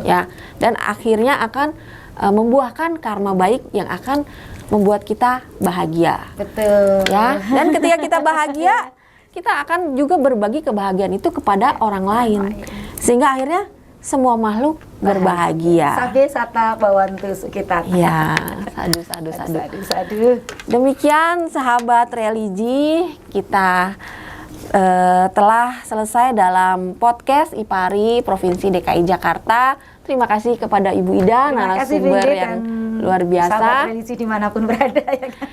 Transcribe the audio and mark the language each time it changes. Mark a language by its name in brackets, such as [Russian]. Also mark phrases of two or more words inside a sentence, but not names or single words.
[Indonesian] Ya, dan akhirnya akan membuahkan karma baik yang akan membuat kita bahagia. Betul. Ya, dan ketika kita bahagia, kita akan juga berbagi kebahagiaan itu kepada orang lain, sehingga akhirnya semua makhluk berbahagia. [Pali] Sabe sata bawantu sukita. [Indonesian] Ya, sadu. Sadu. Demikian sahabat religi, kita telah selesai dalam podcast IPARI Provinsi DKI Jakarta. Terima kasih kepada Ibu Ida, Terima kasih, narasumber Ingrid, yang dan luar biasa. sahabat religi dimanapun berada ya kan.